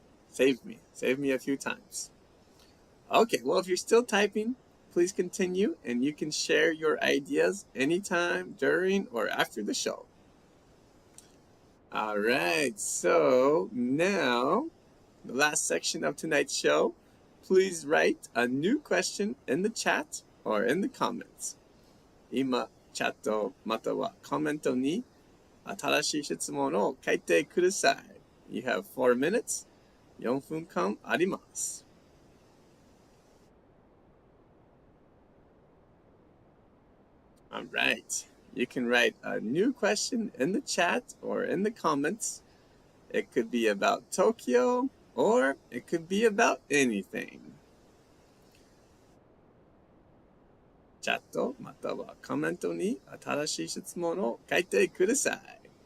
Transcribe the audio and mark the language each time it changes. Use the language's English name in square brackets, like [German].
[English] Saved me a few times. Okay, well, if you're still typing, please continue, and you can share your ideas anytime during or after the show. All right, so now the last section of tonight's show. Please write a new question in the chat or in the comments. [Japanese] 今、チャットまたはコメントに新しい質問を書いてください。 [English] You have 4 minutes. [Japanese] 4分間あります。 [English] All right. You can write a new question in the chat or in the comments. It could be about Tokyo or it could be about anything. [Japanese] チャットまたはコメントに新しい質問を書いてください。